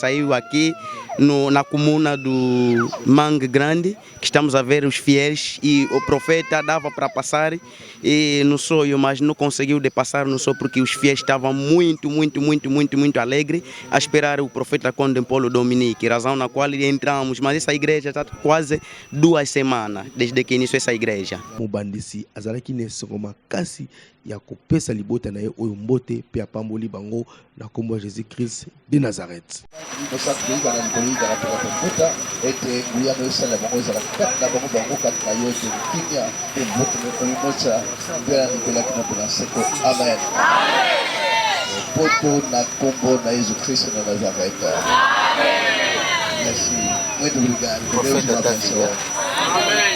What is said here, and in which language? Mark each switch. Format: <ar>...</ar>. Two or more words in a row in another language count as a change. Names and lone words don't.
<pt>saiu aqui na comuna do Manga Grande, que estamos a ver os fiéis e o profeta dava para passar no Soio, mas não conseguiu de passar no Soio porque os fiéis estavam muito alegres a esperar o profeta Konde Polo Dominique, razão na qual entramos, mas essa igreja está quase 2 semanas desde que iniciou essa igreja.</pt> <ln>Mobandisi azalaki nesongo makasi ya kopesa libota na ye oyo mbote pe apamboli bango na kombo ya Jésus Christ de Nazareth. Amen. Poto na kombo na Jésus Christ de Nazareth. Merci.</ln> <pt>Muito obrigado. Deus te abençoe. Amém.</pt>